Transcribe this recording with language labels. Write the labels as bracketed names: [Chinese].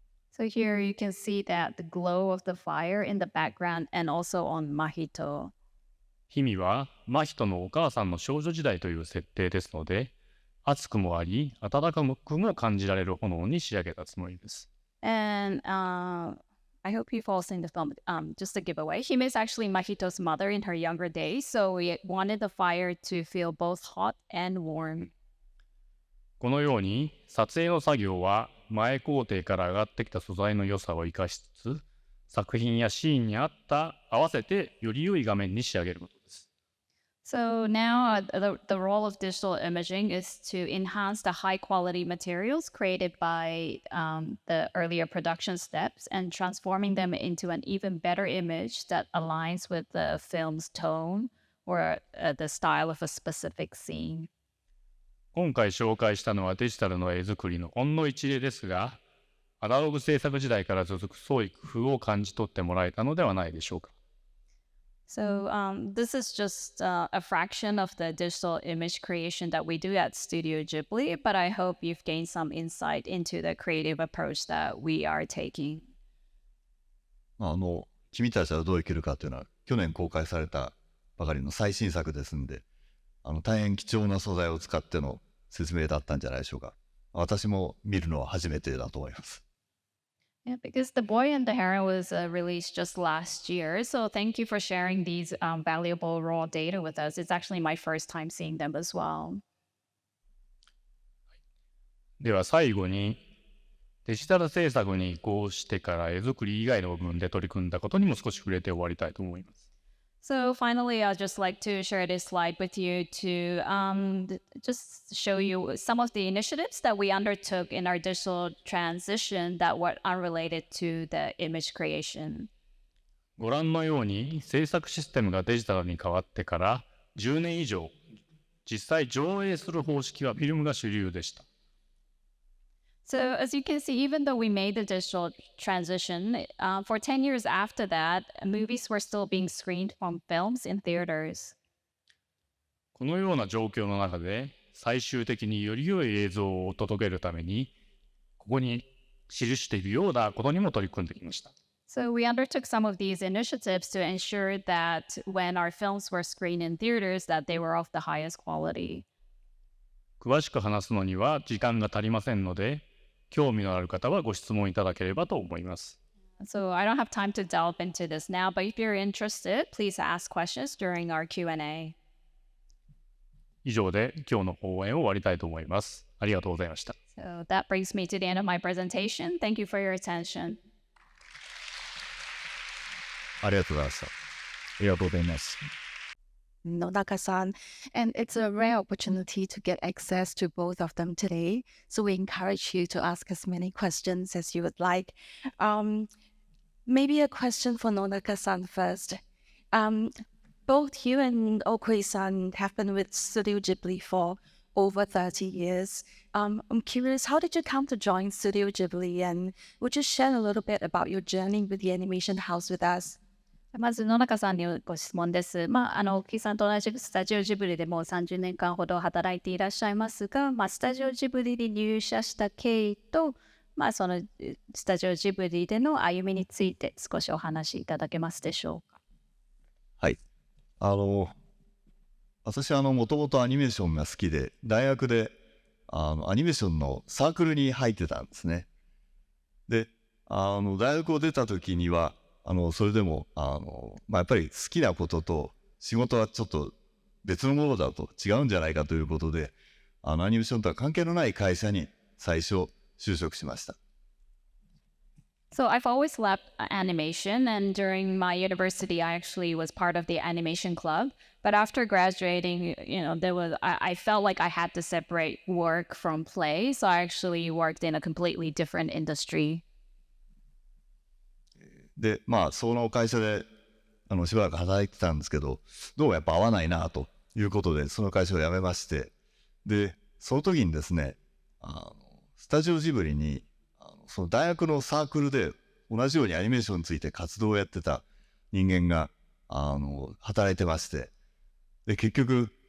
[English] So here you can see that the glow of the fire in the background and also on Mahito. [Japanese] 日々は真人のお母さんの少女時代という設定ですので、熱くもあり、温かくも感じられる炎に仕上げたつもりです。 [English] And I hope you've all seen the film. Just a giveaway. Hime is actually Mahito's mother in her younger days, so we wanted the fire to feel both hot and warm. [Japanese] このように、撮影の作業は前工程から上がってきた素材の良さを生かしつつ、作品やシーンに合わせてより良い画面に仕上げることです。 [English] So now the role of digital imaging is to enhance the high quality materials created by the earlier production steps and transforming them into an even better image that aligns with the film's tone or the style of a specific scene. [Japanese] 今回紹介したのはデジタルの絵作りのほんの一例ですが、アナログ制作時代から続く創意工夫を感じ取ってもらえたのではないでしょうか。 [English] So this is just a fraction of the digital image creation that we do at Studio Ghibli, but I hope you've gained some insight into the creative approach that we are taking. [Japanese] 君たちはどう生きるかというのは去年公開されたばかりの最新作ですんで、大変貴重な素材を使っての説明だったんじゃないでしょうか。私も見るのは初めてだと思います。 [English] Yeah, because The Boy and the Heron was released just last year. So thank you for sharing these valuable raw data with us. It's actually my first time seeing them as well. [Japanese] では最後に、デジタル制作に移行してから絵作り以外の部分で取り組んだことにも少し触れて終わりたいと思います。 [English] So finally, I'd just like to share this slide with you to just show you some of the initiatives that we undertook in our digital transition that were unrelated to the image creation. [Japanese] ご覧のように制作システムがデジタルに変わってから10年以上、実際上映する方式はフィルムが主流でした。 [English] So as you can see, even though we made the digital transition, for 10 years after that, movies were still being screened from films in theaters. [Japanese] このような状況の中で最終的により良い映像を届けるためにここに記しているようなことにも取り組んできました。 [English] So we undertook some of these initiatives to ensure that when our films were screened in theaters, that they were of the highest quality. [Japanese] 詳しく話すのには時間が足りませんので、興味のある方はご質問いただければと思います。 [English] So I don't have time to delve into this now, but if you're interested, please ask questions during our Q&A. [Japanese] 以上で今日の講演を終わりたいと思います。ありがとうございました。 [English] So that brings me to the end of my presentation. Thank you for your attention. [Japanese] ありがとうございました。ありがとうございます。 [English] Nonaka-san, and it's a rare opportunity to get access to both of them today. So we encourage you to ask as many questions as you would like. Maybe a question for Nonaka-san first. Both you and Okui-san have been with Studio Ghibli for over 30 years. I'm curious, how did you come to join Studio Ghibli, and would you share a little bit about your journey with the animation house with us? [Japanese] まず野中さんにご質問です。大木さんと同じくスタジオジブリでもう30年間ほど働いていらっしゃいますが、スタジオジブリに入社した経緯と、そのスタジオジブリでの歩みについて少しお話しいただけますでしょうか。はい。私はもともとアニメーションが好きで、大学でアニメーションのサークルに入ってたんですね。で、大学を出た時には、それでもやっぱり好きなことと仕事はちょっと別のものだと違うんじゃないかということでアニメーションとは関係のない会社に最初就職しました。 [English] So I've always loved animation, and during my university, I actually was part of the animation club. But after graduating, I felt like I had to separate work from play. So I actually worked in a completely different industry. [Japanese] でその会社でしばらく働いてたんですけど、どうもやっぱ合わないなということでその会社を辞めまして、でその時にですねスタジオジブリにその大学のサークルで同じようにアニメーションについて活動をやってた人間が働いてまして、で結局